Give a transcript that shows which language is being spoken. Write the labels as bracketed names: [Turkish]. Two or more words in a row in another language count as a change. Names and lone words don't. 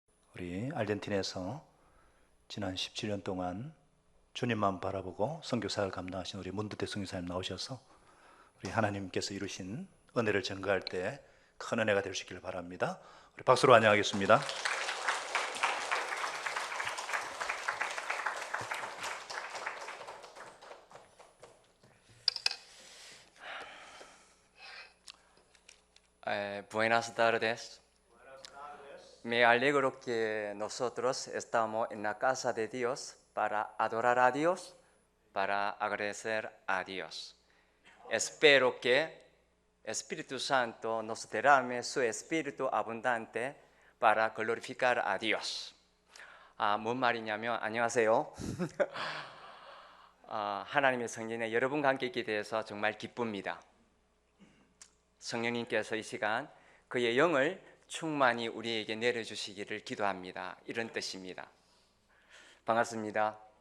[Korean] 우리 아르헨티나에서 지난 17년 동안 주님만 바라보고 선교사를 감당하신 우리 문두태 선교사님 나오셔서 우리 하나님께서 이루신 은혜를 전가할 때 큰 은혜가 될 수 있기를 바랍니다. 우리 박수로 환영하겠습니다. [Spanish] Buenas tardes. Me alegro que nosotros estamos en la casa de Dios para adorar a Dios, para agradecer a Dios. Espero que Espíritu Santo nos derrame su Espíritu abundante para glorificar a Dios. [Korean] 뭔 말이냐면 안녕하세요. 하나님의 성전에 여러분과 함께 있게 돼서 정말 기쁩니다. 성령님께서 이 시간 그의 영을 충만히 우리에게 내려주시기를 기도합니다. 이런 뜻입니다. 반갑습니다.